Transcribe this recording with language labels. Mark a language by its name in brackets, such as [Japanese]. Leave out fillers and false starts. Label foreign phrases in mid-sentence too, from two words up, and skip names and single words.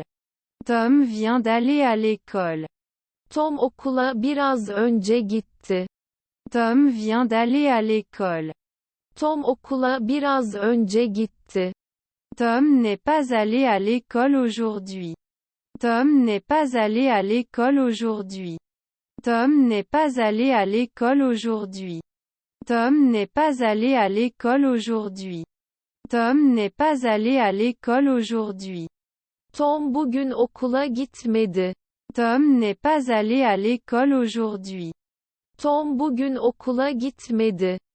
[French] Tom vient d'aller à l'école. [Turkish] Tom okula biraz önce gitti. [French] Tom vient d'aller à l'école. [Turkish] Tom okula biraz önce gitti. [French] Tom n'est pas allé à l'école aujourd'hui. Tom n'est pas allé à l'école aujourd'hui. Tom n'est pas allé à l'école aujourd'hui. Tom n'est pas allé à l'école aujourd'hui. Tom n'est pas allé à l'école aujourd'hui. [Turkish] Tom bugün okula gitmedi. [French] Tom n'est pas allé à l'école aujourd'hui. [Turkish] Tom bugün okula gitmedi.